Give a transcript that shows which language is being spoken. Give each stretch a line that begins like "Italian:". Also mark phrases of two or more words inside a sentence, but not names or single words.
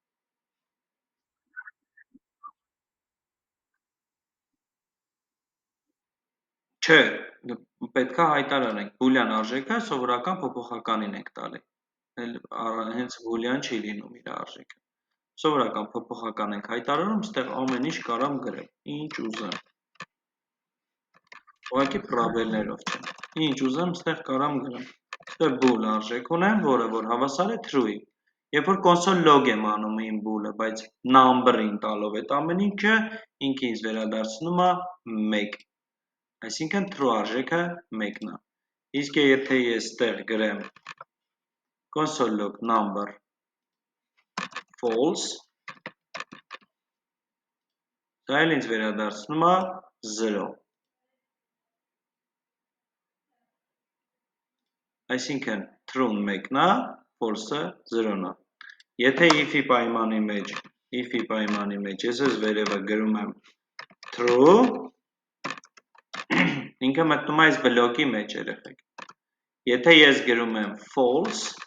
Armenian: Չէ, պետք է հայտարարենք, boolean արժեքը սովորական փոփոխականին ենք տալի, հենց boolean չի լինում իր արժեքը, սովորական փոփոխական ենք հայտարարում, ստեղ ամեն ինչ կարամ գրեմ, ինչ ուզեմ, ուղղակի պրաբելներով չէ, ինչ ուզեմ ստեղ կարամ գրեմ, ստեղ bool արժեք ունեմ, որը որ հավասար է true-ի, երբ որ
English: console log
Armenian: եմ անում իմ bool-ը, բայց number-ին տալով այդ ամեն ինչը, ինքը ինձ վերադարձնում է 1, այսինքն true արժեքը 1-ն է, իսկ եթե ես ստեղ գրեմ
English: console log number false,
Armenian: դա էլ ինձ վերադարձնում է 0, այսինքն true-ն 1-ն է, false-ը 0-ն է, եթե if-ի պայմանի մեջ ես ես վերևը գրում եմ true, ինքը մտնում է այս բլոկի մեջ երեխեք, եթե ես գրում եմ false,